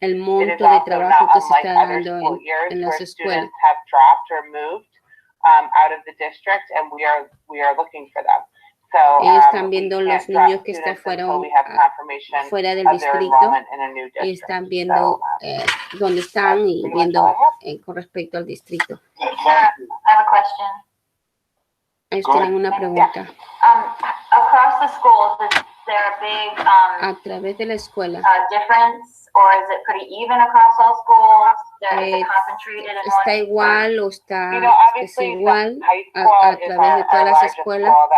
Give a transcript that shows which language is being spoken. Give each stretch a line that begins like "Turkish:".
English: It is also not unlike other school years where students have dropped or moved out of the district, and we are looking for them.
Spanish: Ellos están viendo los niños que fueron fuera del distrito y están viendo dónde están y viendo con respecto al distrito.
English: I have a question.
Spanish: Ellos tienen una pregunta.
English: Across the schools, is there a big
Spanish: a través de la escuela
English: difference, or is it pretty even across all schools? Is it concentrated in
Spanish: ¿Está
English: one?
Spanish: igual o está desigual a través de todas las escuelas?